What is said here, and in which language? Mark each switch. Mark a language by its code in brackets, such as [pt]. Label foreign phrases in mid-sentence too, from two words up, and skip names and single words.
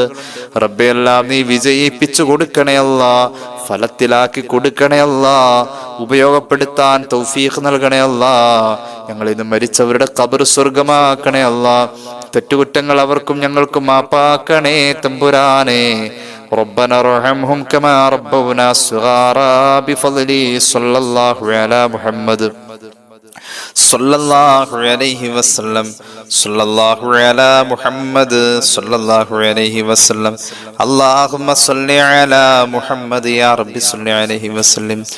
[ml] റബ്ബേ എല്ലാം നീ വിജയിപ്പിച്ചു കൊടുക്കണേ അല്ലാ, ഫലത്തിലാക്കി കൊടുക്കണേ അല്ലാ, ഉപയോഗപ്പെടുത്താൻ തൗഫീഖ് നൽകണേ അല്ലാ. ഞങ്ങളിന്ന് മരിച്ചവരുടെ ഖബർ സ്വർഗമാക്കണേ അല്ലാ. തെറ്റുകുറ്റങ്ങൾ അവർക്കും ഞങ്ങൾക്കും മാപ്പാക്കണേ തമ്പുരാനെ. [ar] ربنا ارحمهم كما ربونا صغارا بفضله صلى الله على محمد صلى الله عليه وسلم صلى الله على محمد صلى الله عليه وسلم اللهم صل على محمد يا رب صل عليه وسلم.